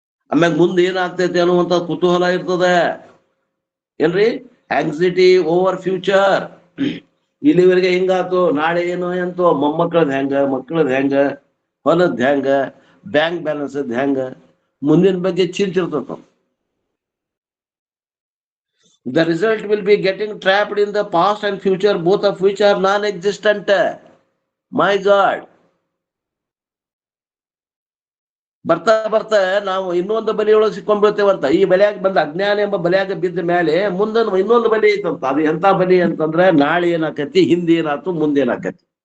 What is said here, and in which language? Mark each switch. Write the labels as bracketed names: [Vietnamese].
[Kannada] ಆಮ್ಯಾಗ ಮುಂದೆ ಏನಾಗ್ತೈತೆ ಅನ್ನುವಂತ ಕುತೂಹಲ ಇರ್ತದ ಏನ್ರಿ? [English] Anxiety over future. [Kannada] ಇಲ್ಲಿವರೆಗೆ ಹಿಂಗಾತು, ನಾಳೆ ಏನೋ ಎಂತೋ, ಮೊಮ್ಮಕ್ಕಳದ್ ಹೆಂಗ, ಮಕ್ಕಳದ್ ಹೆಂಗ, ಹೊಲದ್ ಹೆಂಗ, ಬ್ಯಾಂಕ್ ಬ್ಯಾಲೆನ್ಸ್ ಹೆಂಗ, ಮುಂದಿನ ಬಗ್ಗೆ ಚಿಂತಿರ್ತದ. [English] The result will be getting trapped in the past and future, both of which are non-existent. My God. [Kannada] ಬರ್ತಾ ಬರ್ತಾ ನಾವು ಇನ್ನೊಂದು ಬಲಿಯೊಳಗೆ ಸಿಕ್ಕೊಂಡ್ಬಿಡ್ತೇವಂತ. ಈ ಬಲಿಯಾಗ ಬಂದ ಅಜ್ಞಾನ ಎಂಬ ಬಲಿಯಾಗ ಬಿದ್ದ ಮೇಲೆ ಮುಂದೆ ಇನ್ನೊಂದು ಬಲಿ ಐತಂತ. ಅದು ಎಂತ ಬಲಿ ಅಂತಂದ್ರೆ, ನಾಳೆ ಏನಾಕತಿ, ಹಿಂದೆ ಏನಾಯ್ತು, ಮುಂದೇನಾಕತಿ.